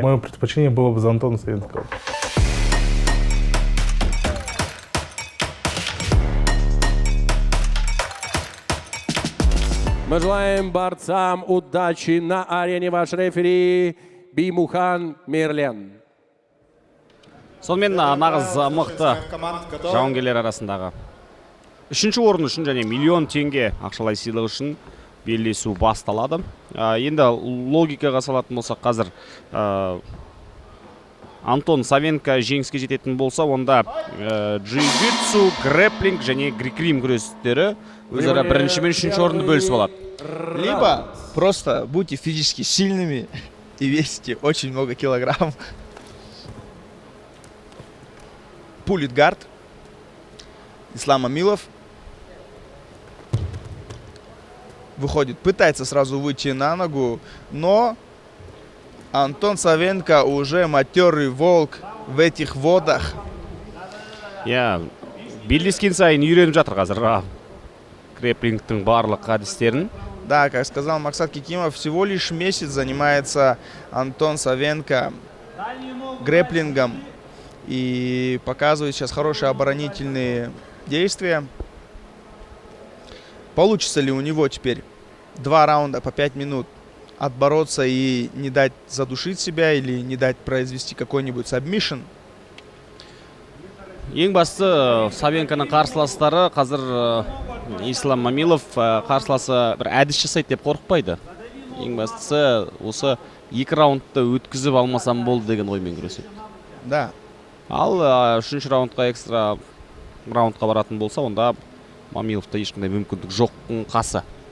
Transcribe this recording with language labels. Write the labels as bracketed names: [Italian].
[Russian] Мое предпочтение было бы за Антона Савенко. Мы желаем борцам удачи на арене. Ваш рефери Бимухан Мирлен. [Kazakh] Сонымен нағыз мықты жауынгерлер арасындағы 3-ші орын үшін және миллион теңге ақшалай сыйлық үшін белдесу басталады. Енді логикаға салатын болсақ, қазір Антон Савенко жеңіске жететін болса, онда джиу-джитсу, грэпплинг және грек-рим күрестері өзара бірінші мен 3-ші орынды бөлісіп алады. [Russian] Либо просто будьте физически сильными и весите очень много килограмм. Пулитгард, Ислам Мамилов. Выходит, пытается сразу выйти на ногу, но Антон Савенко уже матерый волк в этих водах. [Kazakh] Я белдескен сайын үйреніп жатыр қазір грэпплингтің барлық әдістерін. [Russian] Да, как сказал Максат Кикимов, всего лишь месяц занимается Антон Савенко грэпплингом и показывает сейчас хорошие оборонительные действия. Получится ли у него теперь 2 раунда по 5 минут отбороться и не дать задушить себя или не дать произвести какой-нибудь сабмишн? [Kazakh] Ең басты Савенконың қарсыластары қазір Ислам Мамилов қарсыласы бір әдіс жасайды деп қорықпайды. Ең бастысы осы 2 раундты өткізіп алмасам болды деген оймен күреседі. [Russian] Да. [Kazakh] Ал 3-ші раундқа экстра раундқа баратын болса, онда Мамиловта ешқандай мүмкіндік жоқ қасы.